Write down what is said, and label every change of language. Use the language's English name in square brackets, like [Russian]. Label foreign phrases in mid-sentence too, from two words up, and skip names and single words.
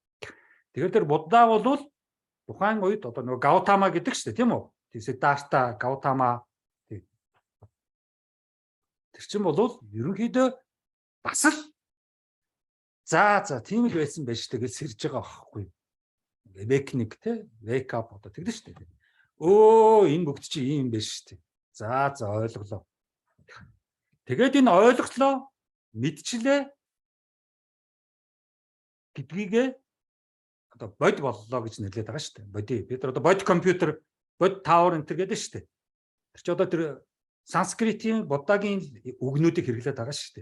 [Mongolian] Тэгэхээр тэр Будда бол тухайн үед одоо нөгөө Гаутама гэдэг шүү дээ, тийм үү? Тийм Сиддарта, Гаутама тийм. Тэр чинь бол ерөнхийдөө бас л за тийм л байсан байж тэгэл сэрж байгаа байхгүй юу. Awakening те, [English] wake up [Mongolian] одоо тэгдэж шүү дээ. Өө энэ бүгд чи ийм байж шүү дээ. За ойлголоо. Тэгээд энэ ойлголоо мэдчлээ гэдгийг одоо бод боллоо гэж нэрлэдэг байгаа шүү дээ. Боди. Бид нар одоо бод компьютер, бод таавар энэ гэдэг шүү дээ. Тэр чи одоо тэр санскритийн Буддагийн үгнүүдийг хэрэглээд байгаа шүү дээ.